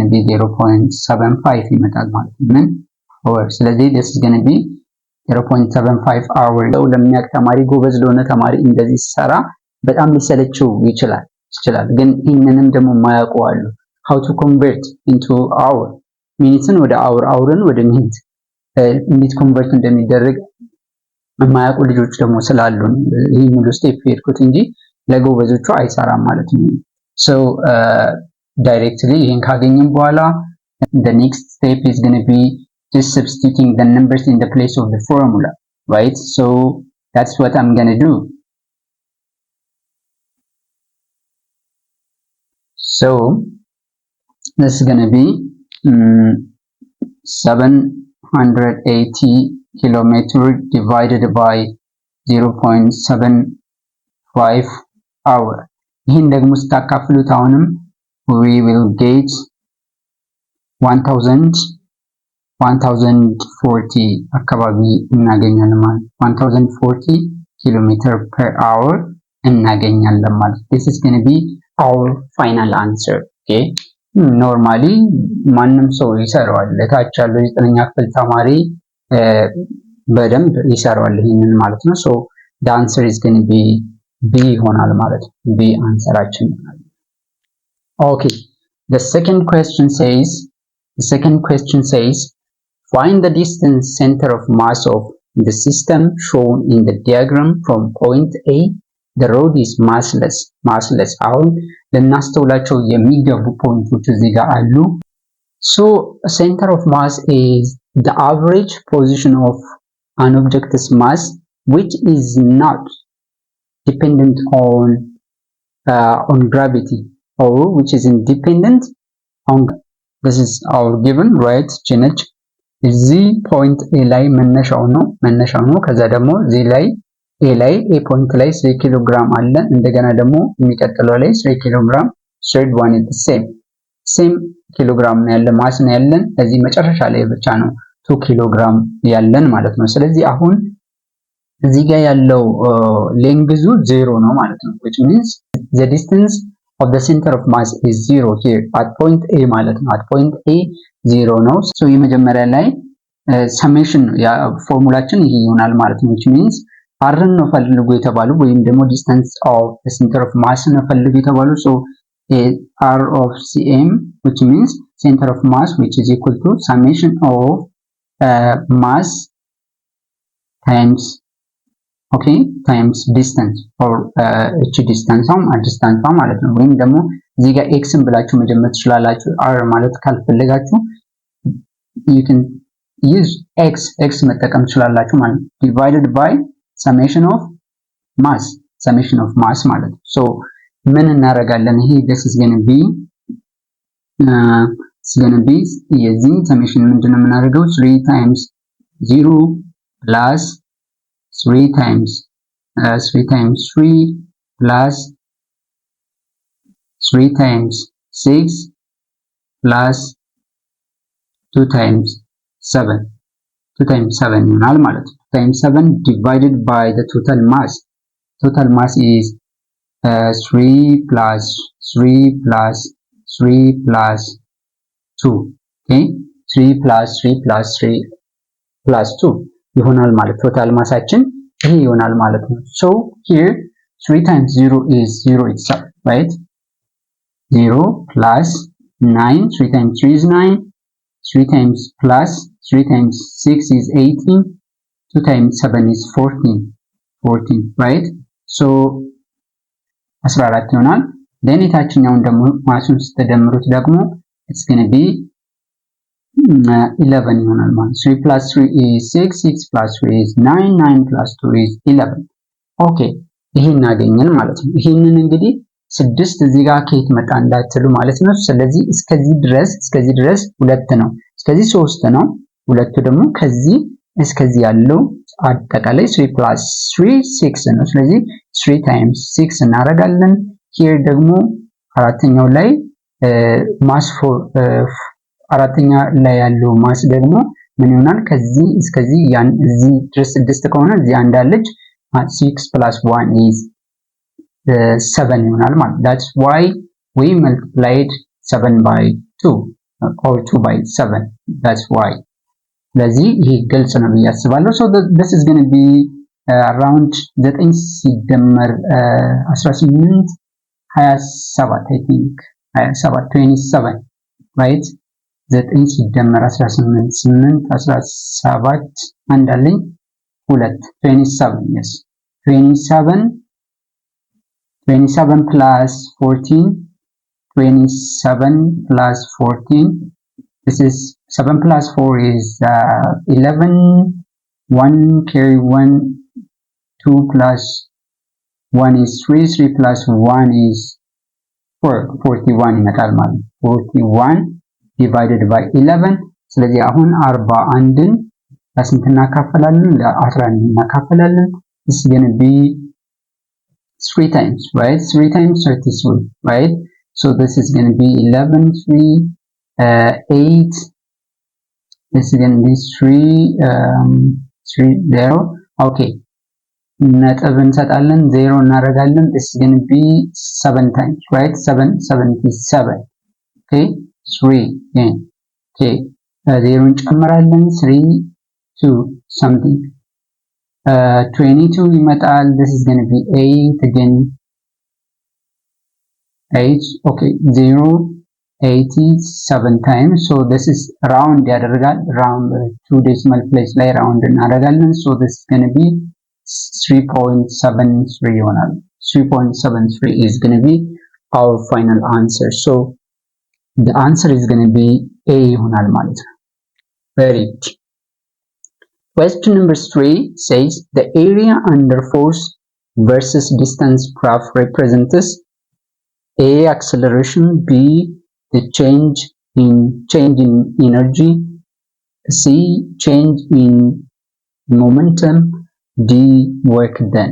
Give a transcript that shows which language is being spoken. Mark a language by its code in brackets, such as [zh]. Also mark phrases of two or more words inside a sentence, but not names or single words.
[en] to be [am] 0.75 ይመጣል ማለት ነው። ምን hour። ስለዚህ [en] this is going to be 0.75 hour። [am] ለሚያውቅ ተማሪ ጎበዝ ለሆነ ተማሪ እንደዚህ ሲሰራ በጣም ሊሰለችው ይችላል። ግን ይህንንም ደግሞ ማያውቁ አሉ። [en] how to convert into hour [am] ሚኒትን ወደ hour hourን ወደ ሚኒት እንዴት ኮንቨርት እንደሚደረግ የማያውቁ ልጆች ደግሞ ስላሉ ይሄን ሙሉ ስቴፕ ሄድኩት እንጂ ለጎበዞቹ አይሰራም ማለት ነው። [en] so directly [am] ይሄን ካገኘን በኋላ [en] the next step is going to be just substituting the numbers in the place of the formula, right? So that's what I'm going to do. So this is going to be 780 kilometer divided by 0.75 hour [am] ይህን ደግሞ ስታካፍሉት አሁንም [en] we will get [am] 1040 አካባቢ እናገኛለን ማለት 1040 [en] kilometer per hour [am] እናገኛለን ማለት [en] this is going to be our final answer okay normally [am] ማንም ሰው ይሰራዋል ለታች ያለው 9ኛ ክፍል ተማሪ በደንብ ይሰራዋል ይሄንን ማለት ነው [en] so the answer is going to be B [am] ይሆናል ማለት ነው B አንሰራችን [en] ይሆናል okay the second question says find the distance center of mass of the system shown in the diagram from point A the road is massless [am] አሁን ለናስተውላቸው የሚገቡ ፖይንቶች እዚህ ጋር አሉ [en] so center of mass is the average position of an object's mass which is not dependent on gravity or which is independent on this is our given right [am] ጭነች እዚህ ፖይንት A ላይ መነሻው ነው ከዛ ደግሞ እዚህ ላይ A ላይ A ፖይንት ላይ 3 ኪሎ ግራም አለ እንደገና ደግሞ የሚቀጥለው ላይ 3 ኪሎ ግራም [en] third one is the same [am] ኪሎ ግራም ነው ያለ ማስ ነው ያለን እዚህ መጨረሻ ላይ ብቻ ነው 2 ኪሎ ግራም ያለን ማለት ነው ስለዚህ አሁን እዚህ ጋር ያለው ሌንግዙ 0 ነው ማለት ነው which means the distance of [en] the center of mass is 0 here at point A [am] ማለት ነው [en] at point A 0 ነው so [am] የመጀመሪያ ላይ [en] summation [am] ያ ፎርሙላችን ይሄ ይሆናል ማለት ነው [en] which means [am] r ነው ፈልጉ የተባሉ ወይም ደግሞ [en] distance of the center of mass [am] ነው ፈልጉ የተባሉ [en] so r of cm which means center of mass which is equal to summation of mass times okay times distance or distance [am] ማለት ነው ወይም ደግሞ እዚህ ጋር x ን ብላችሁ መጀመር ትችላላችሁ r ማለት ካልፈለጋችሁ [en] you can use x [am] መጠቀም ትችላላችሁ ማለት [en] divided by summation of mass [am] ማለት ነው so ምን እናደርጋለን ይሄ [en] this is going to be [am] የዚህ summation ምንድነው የምናደርገው [en] 3 times 0 plus 3 times 3 plus 3 times 6 plus 2 times 7 ይሆናል [am] ማለት ነው [en] 2 times 7 divided by the total mass is 3 plus 3 plus 3 plus 2 okay 3 plus 3 plus 3 plus 2 [am] ይሆናል ማለት ቶታል ማሳችን ይሄ ይሆናል ማለት ነው [en] so here 3 times 0 is 0 itself right 0 plus 9 3 times 3 is 9 3 times plus 3 times 6 is 18 2 times 7 is 14 right so [am] 14 ይሆናል then የታችኛውን ደግሞ ማሱን ስትደምሩት ደግሞ [en] it's going to be 11 [am] ይሆናል ማለት [en] 3 plus 3 is 6 6 plus 3 is 9 9 plus 2 is 11 okay [am] ይሄን አገኘን ማለት ነው ይሄንን እንግዲህ 6 እዚህ ጋር ከየት መጣ እንዳትሉ ማለት ነው ስለዚህ እስከዚህ ድረስ 2 ነው እስከዚህ 3 ነው ሁለቱ ደግሞ ከዚህ እስከዚህ ያለው አጠቃላይ 3 plus 3 6 ነው ስለዚህ 3 times 6 እናደርጋለን here ደግሞ አራተኛው ላይ ማስ አራተኛ ላይ ያለው ማስ ደግሞ ምን ይሆናል ከዚህ እስከዚህ ያን እዚህ ድረስ 6 ከሆነ እዚህ አንድ አለች [en] 6 plus 1 is 7 [am] ይሆናል ማለት that's [en] why we multiplied 7 by 2 or 2 by 7 that's why [am] ስለዚህ ይሄ ግልጽ ነው ያስባለሁ [en] so this is going to be around 9 ሲደመር 18 27 I think 27 right 9 ሲደመር 18 8 17 አንድ አለኝ 2 27 yes 27 plus 14 27 plus 14 this is 7 plus 4 is 11 1 carry 1 2 plus 1 is 3 plus 1 is 41 [am] ይመጣል ማለት [en] 41 divided by 11 [am] ስለዚህ አሁን 41ን ለስንት እናካፈላለን? ለ11 እናካፈላለን። [en] this is going to be 3 times, right? 3 times 33, right? So this is going to be 11, 3, 8. This is going to be 3 0. Okay. [am] ነጥብ እንሰጣለን 0 እናደርጋለን [en] this is going to be 7 times, right? 77. okay 3 again. okay 0 እንጨምራለን 3 2 something 22 ይመጣል this is going to be 8 again 8 okay 0 87 times so this is round ያደርጋል round 2 decimal place ላይ round እናደርጋለን so this is going to be 3.73 ይሆናል 3.73 is going to be our final answer so the answer is going to be A [am] ይሆናል ማለት ነው [en] very good. Question number 3 says the area under force versus distance graph represents A acceleration, B the change in energy, C change in momentum, D work done.